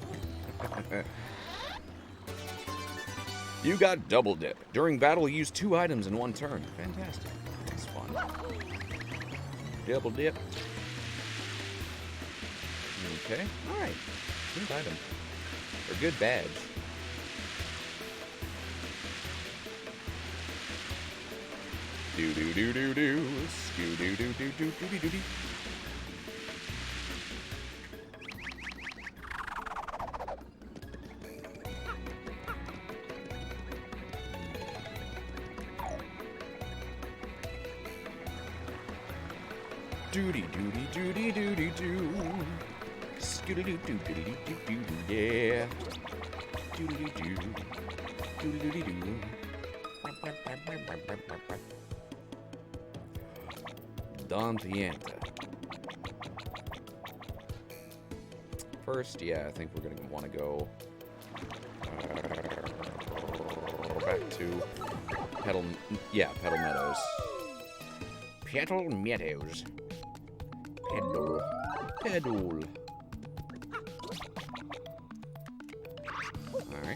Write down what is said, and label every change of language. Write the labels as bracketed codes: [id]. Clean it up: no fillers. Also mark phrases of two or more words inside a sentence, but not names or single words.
[en] You got double dip. During battle, use 2 items in 1 turn. Fantastic. That's fun. Double dip. Okay. Alright. Good item. Or good badge. Do do do do do. Scoo do do do do do do do. Doody doody doody doody doo. Scooty doo doo doody doo doo doo. Yeah. Doody doo. Doody doody doo. Don Pianta. First, yeah, I think we're gonna want to go back to Petal Meadows. Petal Meadows. Pedal. Alright.